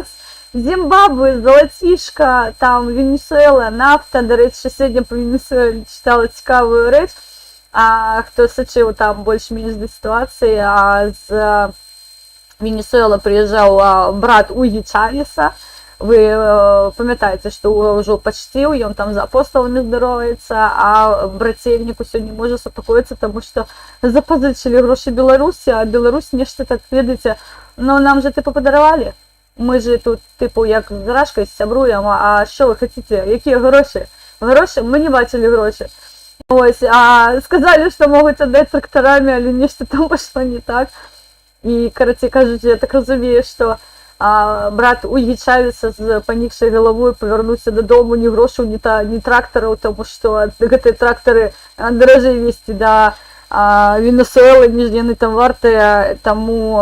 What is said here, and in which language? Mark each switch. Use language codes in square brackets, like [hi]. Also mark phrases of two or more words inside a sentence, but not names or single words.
[be] Зімбабве, залацішка, там Венесуэла, нафта, до рэчы, сёння по Венесуэле чытала цікавую рэч, хто сачыў там больш-менш да сітуацыі, з Венесуэла прыязджаў брат Угі Чавеса. Вы памятаеце, што ўжо пачціў, ён там за апосталамі здароваецца, а брацельніку сёння можа супакоіцца, таму што запазычылі грошы Беларусі, а Беларусь нешта так, ведаеце, ну нам же тыпу падаравалі. [uk] Мы же тут, типу, як з Рашкай сябруем, а що ви хочете? Які гроші? Гроші? Ми не бачили гроші. Ось, сказали, що можуть віддати тракторами, але нечто там пішло не так. І, коротше кажучи, я так розумію, що брат Угі Чавеса з панікшай головою повернувся додому, ні грошей, ні тракторів, тому що ці трактори дорожче везти до Венесуэли, ніж вони там варті, тому...